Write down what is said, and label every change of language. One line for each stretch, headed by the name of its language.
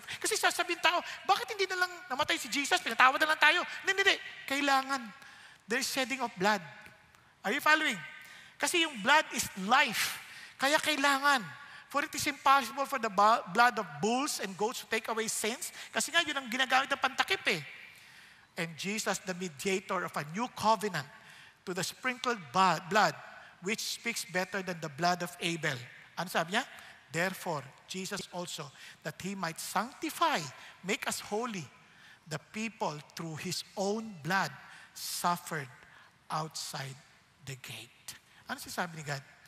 Filipino: Kasi sasabihin tao, bakit hindi na lang namatay si Jesus? Pinatawad na lang tayo. Hindi. Kailangan.
English: There is shedding of blood. Are you following?
Filipino: Kasi yung
English: blood is life.
Filipino: Kaya kailangan.
English: For it is impossible for the blood of bulls and goats to take away sins.
Filipino: Kasi nga, yun ang ginagamit ng pantakip eh.
English: And Jesus, the mediator of a new covenant, to the sprinkled blood, which speaks better than the blood of Abel.
Filipino: Ano sabi niya?
English: Therefore, Jesus also, that He might sanctify, make us holy, the people through His own blood suffered outside the gate.
Filipino: Ano sabi ni
English: God?